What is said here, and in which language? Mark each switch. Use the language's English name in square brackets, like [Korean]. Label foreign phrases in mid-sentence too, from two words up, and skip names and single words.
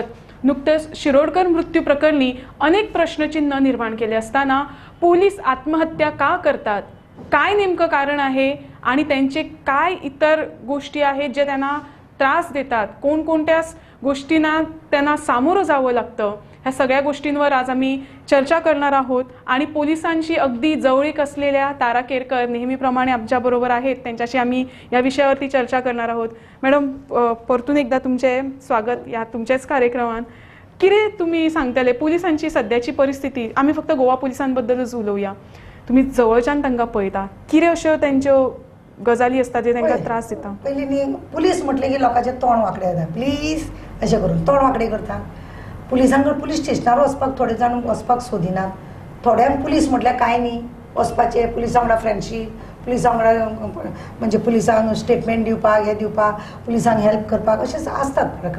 [Marathi] नुकतेच शिरोडकर मृत्यू प्रकरणी अनेक प्रश्नचिन्ह निर्माण केले असताना पोलीस आत्महत्या का करतात, काय नेमकं कारण आहे आणि त्यांचे काय इतर गोष्टी आहेत जे त्यांना त्रास देतात, कोणकोणत्या गोष्टींना त्यांना सामोरं जावं लागतं, ह्या सगळ्या गोष्टींवर आज आम्ही चर्चा करणार आहोत। आणि पोलिसांशी अगदी जवळीक असलेल्या तारा केरकर नेहमीप्रमाणे आमच्याबरोबर आहेत, त्यांच्याशी आम्ही या विषयावरती चर्चा करणार आहोत। मॅडम, परतून एकदा तुमचे स्वागत या तुमच्याच कार्यक्रमात। [Konkani] किरे तुम्ही सांगताले पोलिसांची सध्याची परिस्थिती, आम्ही फक्त गोवा पोलिसांबद्दलच उलवूया, तुम्ही जवळच्यान तांकां पळयता, किरे अश्यो त्यांच्यो गजाली असतात जे तांकां त्रास दिता? पयलीं न्ही पुलीस म्हटलें की लोकांचे तोंड वांकडे जाता, प्लीज अशें करून तोंड वांकडे करता। पुलिसांकडे पुलीस स्टेशनार वचपाक थोडे जाण वचपाक सोदिनात। थोड्यांक पुलीस म्हटल्यार कांय न्ही, वचपाचें पुलिसां वांगडा फ्रेंडशीप, पुलिसां वांगडा म्हणजे पुलिसांक स्टेटमेंट दिवपाक, हे दिवपाक, पुलिसांक हेल्प करपाक अशें आसतात प्रकार।